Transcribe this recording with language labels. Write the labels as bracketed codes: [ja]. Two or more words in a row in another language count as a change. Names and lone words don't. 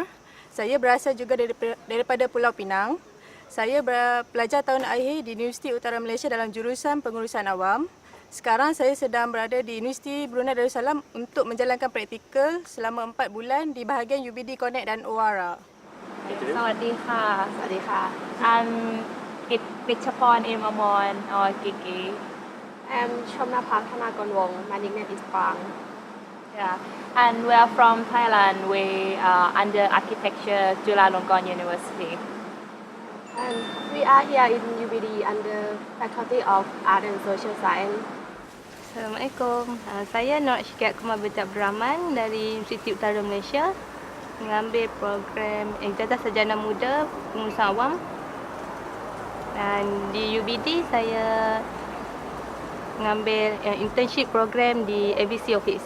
[ms] Saya berasal juga daripada Pulau Pinang. Saya pelajar tahun akhir di Universiti Utara Malaysia dalam jurusan pengurusan awam. Sekarang saya sedang berada di Universiti Brunei Darussalam untuk menjalankan praktikal selama 4 bulan di bahagian UBD Connect dan ORA. [th] สวัสดีค่ะ สวัสดีค่ะ [en] I'm กิตพร เอมอมร or Kiki. I'm Chomnapak Thanakornwong. My nickname is Bang. Yeah. And we are from Thailand. We are under architecture, Chulalongkorn University. And we are here in UBD under Faculty of Art and Social Science. [ms] Assalamualaikum. Saya Nur Syikiat Kumar binti Abdul Rahman dari Universiti Utara Malaysia, mengambil program Ijazah Sarjana Muda Pengurusan Awam, dan di UBD saya mengambil internship program di ABC Office.